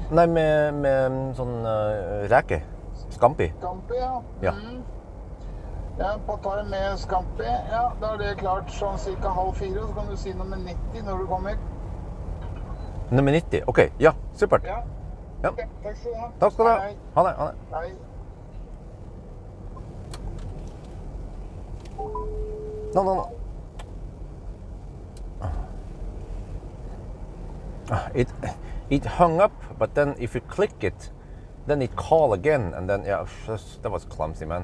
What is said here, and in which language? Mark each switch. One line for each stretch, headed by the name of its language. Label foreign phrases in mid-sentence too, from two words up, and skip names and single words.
Norwegian: Nei, med sånn reke. Scampi. Scampi, ja. Ja. Mm. Ja, pad thai med scampi. Ja, da er det klart sånn cirka 3:30, så kan du si nummer 90 når du kommer. Nummer 90, ok. Ja, supert. Ja. Ja. Ok, takk skal du ha. Takk skal du ha. Hei. Ha det, ha det. Hei.
English: No. It hung up, but then if you click it, then it call again, and then yeah, that was clumsy, man.